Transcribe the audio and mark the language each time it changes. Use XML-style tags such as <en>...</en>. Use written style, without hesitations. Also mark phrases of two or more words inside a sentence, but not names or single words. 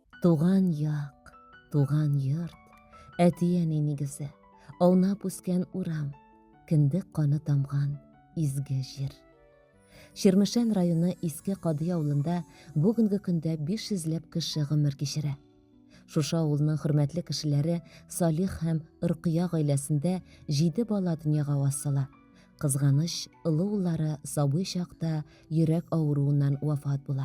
<tt>Туған яқ, туған йорт, әтияне негізі, аунап өскен урам, кіндік қаны тамған изге жер. Шермешен районы Иске Кадый авылында бүгінгі күндә 500ләп кеше гомер кичерә. Шушы авылның хөрмәтле кешеләре Салих һәм Рукия гаиләсендә 7 бала дөньяга васыла. Кызганыч, олы уллары сабый чакта йөрәк авыруыннан вафат була.</tt>